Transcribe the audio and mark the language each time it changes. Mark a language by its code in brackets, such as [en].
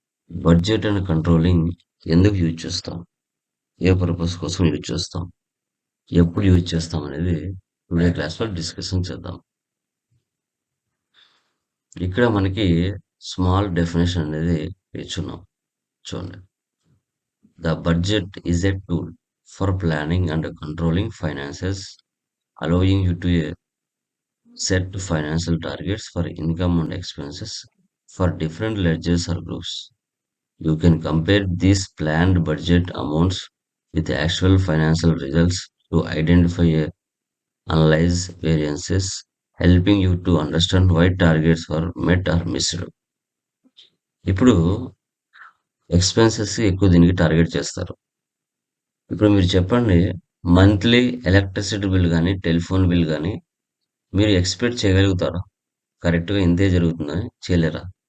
[te] Budget and controlling ఎందుకు use చేస్తాం, ఏ purpose కోసం యూజ్ చేస్తాం, ఎప్పుడు యూజ్ చేస్తాం అనేది టుడే క్లాస్లో డిస్కషన్ చేద్దాం. ఇక్కడ మనకి స్మాల్ డెఫినేషన్ అనేది ఇచ్చున్నాం, చూడండి. [en] The budget is a tool for planning and controlling finances, allowing you to set financial targets for income and expenses for different ledgers or groups. You can compare these planned budget amounts with actual financial results to identify and analyze variances, helping you to understand why targets were met or missed. [te] ఇప్పుడు expenses ఎక్కువ దీనికి target చేస్తారు. ఇప్పుడు మీరు చెప్పండి, monthly electricity bill గానీ, telephone bill గానీ మీరు ఎక్స్‌పెక్ట్ చేయగలుగుతారా? కరెక్ట్‌గా ఇంతే జరుగుతుందని చేయలేరా?